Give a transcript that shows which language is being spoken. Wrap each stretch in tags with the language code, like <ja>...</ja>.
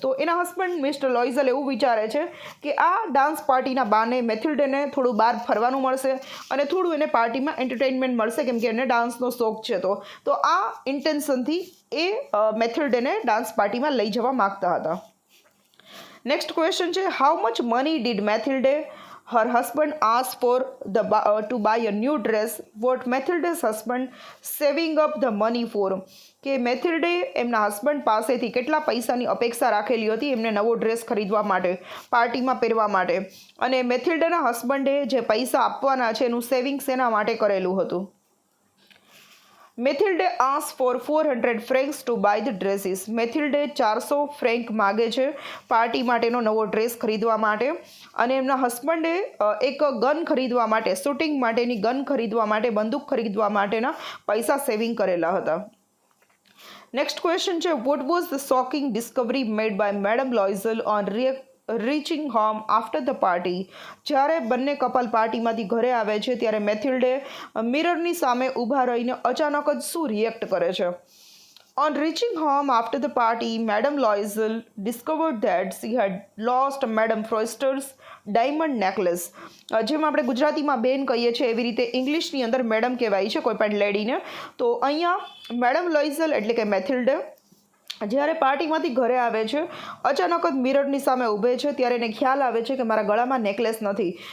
<gu>તો એના husband mister લોઇઝલ એવું વિચારે છે કે આ ડાન્સ પાર્ટીના બાને મેથિલ્ડેને થોડું બહાર ફરવાનું મળશે અને થોડું એને પાર્ટીમાં એન્ટરટેનમેન્ટ મળશે કેમ કે એને ડાન્સનો શોખ છે. તો આ ઇન્ટેન્શનથી એ મેથિલ્ડેને ડાન્સ પાર્ટીમાં લઈ જવા માગતા હતા.</gu> <en>Next question છે, how much money did Mathilde her husband asked for to buy a new dress? What Mathilde's husband saving up the money for?</en> <gu>કે મેથિલ્ડે એમના હસબન્ડ પાસેથી કેટલા પૈસાની અપેક્ષા રાખેલી હતી એમને નવો ડ્રેસ ખરીદવા માટે, પાર્ટીમાં પહેરવા માટે, અને મેથિલ્ડેના હસબન્ડે જે પૈસા આપવાના છે એનું સેવિંગ્સ એના માટે કરેલું હતું.</gu> <en>Mathilde ask for 400 francs to buy the dresses.</en> <gu>મેથિલ્ડે 400 Frank માગે છે પાર્ટી માટેનો નવો ડ્રેસ ખરીદવા માટે અને એમના હસબન્ડે એક ગન ખરીદવા માટે, શૂટિંગ માટેની ગન ખરીદવા માટે, બંદૂક ખરીદવા માટેના પૈસા સેવિંગ કરેલા હતા.</gu> <en>Next question છે, what was the shocking discovery made by madam Loisel on reaching home after the party?</en> <gu>જ્યારે બંને કપલ પાર્ટીમાંથી ઘરે આવે છે ત્યારે મેથિલ્ડે મિરરની સામે ઊભા રહીને અચાનક જ શું રિએક્ટ કરે છે?</gu> <en>On reaching home after the party, Madame Loisel discovered that she had lost Madame Foster's</en> <gu>diamond necklace, જેમ આપણે ગુજરાતીમાં બેન કહીએ છીએ એવી રીતે ઇંગ્લિશની અંદર મેડમ કહેવાય છે કોઈ પણ લેડીને. તો અહીંયા મેડમ લોઇઝલ એટલે કે મેથિલ્ડે જ્યારે પાર્ટીમાંથી ઘરે આવે છે, અચાનક જ મિરરની સામે ઊભે છે, ત્યારે એને ખ્યાલ આવે છે કે મારા ગળામાં નેકલેસ નથી.</gu>